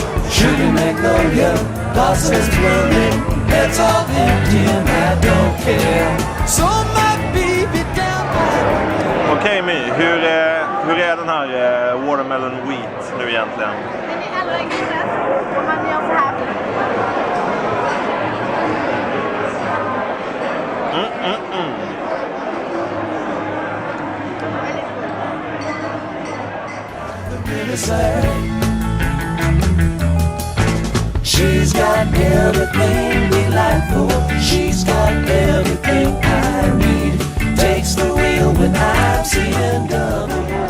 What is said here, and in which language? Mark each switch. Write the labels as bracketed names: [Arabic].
[English] Sugar magnolia, blossoms blooming, heads all empty and I don't care. So my baby down by [Swedish] Okej, My, hur är den här watermelon wheat nu egentligen? Den är allra enklast om man gör så här. [English] She's got everything delightful. She's got everything I need. Takes the wheel when I'm seeing double.